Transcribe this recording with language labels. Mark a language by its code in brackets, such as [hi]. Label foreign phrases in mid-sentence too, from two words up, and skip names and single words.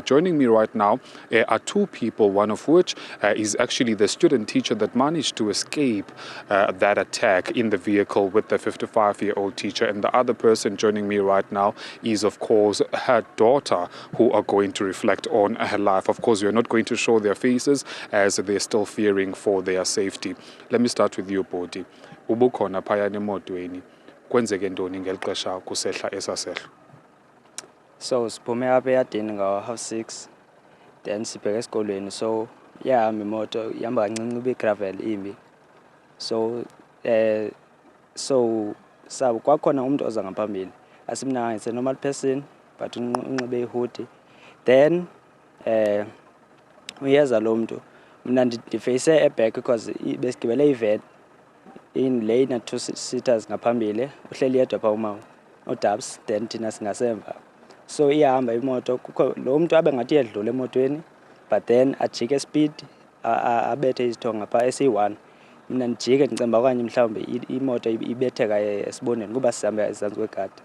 [en] Joining me right now are 2 people, one of which is actually the student teacher that managed to escape that attack in the vehicle with the 55-year-old teacher. And the other person joining me right now is, of course, her daughter, who are going to reflect on her life. Of course, we are not going to show their faces as they're still fearing for their safety. Let me start with you, Bodi. [xh] Ubukhona phaya emotweni kwenzeke ntoni ngelixesha kusehla esasehlo? So siphume apha eyadini ngo-6:30, then sibheke esikolweni. So yahamba imoto ihamba kancinci ube gravel imbi. So kwakhona umuntu oza ngaphambili. Asimnanga, [en] it's a normal person but [xh] unxibe ihoodie. Then uyeza lo muntu. Mina ndiface eback because besigibele ivan in lane na 2-seaters ngaphambili, uhleli yedwa pha umawo odabs, then thina singasemva. So iyahamba imoto, kukho lo muntu abe ngathi yedlula emotweni, [en] but then [xh] ajike speed abethe izithonga pha esi1. Mina ndijike ndicemba okanye mhlawumbe imoto ibetheka esibondeni kuba sihamba ezantsi kwegadi.